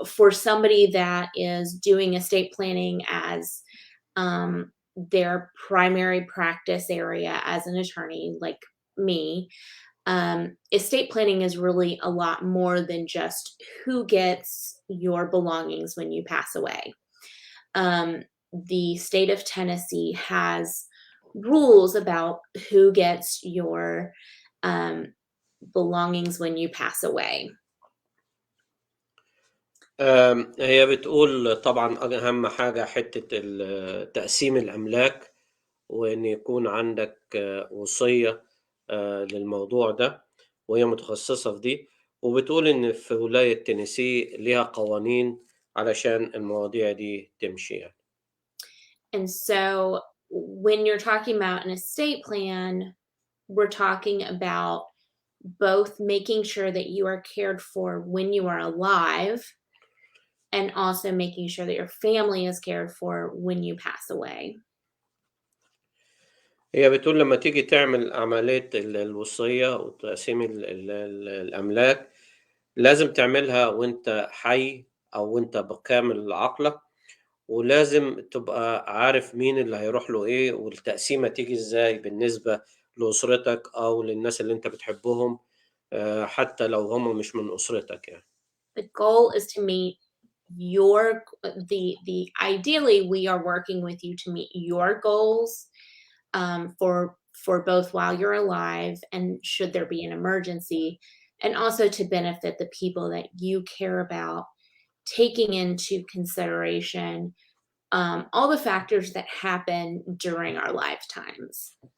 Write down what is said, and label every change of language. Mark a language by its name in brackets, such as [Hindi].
[English] somebody that is doing estate planning as their primary practice area as an attorney like me, estate planning is really a lot more than just who gets your belongings when you pass away. The state of Tennessee has rules about who gets your belongings when you pass away. [Arabic] هي بتقول طبعا أهم حاجة حتة تقسيم الأملاك، وإن يكون عندك وصية للموضوع ده، وهي متخصصة في دي. وبتقول إن في ولاية تينيسي ليها قوانين علشان المواضيع دي تمشي يعني. [English] And so when you're talking about an estate plan, we're talking about both making sure that you are cared for when you are alive, and also making sure that your family is cared for when you pass away. [Arabic] هي بتقول لما تيجي تعمل عملية الوصية وتقسيم الأملاك، لازم تعملها وانت حي أو وانت بكامل عقلك، ولازم تبقى عارف مين اللي هيروح له إيه، والتقسيمة تيجي إزاي بالنسبة لأسرتك أو للناس اللي أنت بتحبهم، حتى لو هم مش من أسرتك يعني. [English] The goal is to meet your the ideally we are working with you to meet your goals for both while you're alive and should there be an emergency, and also to benefit the people that you care about, taking into consideration all the factors that happen during our lifetimes.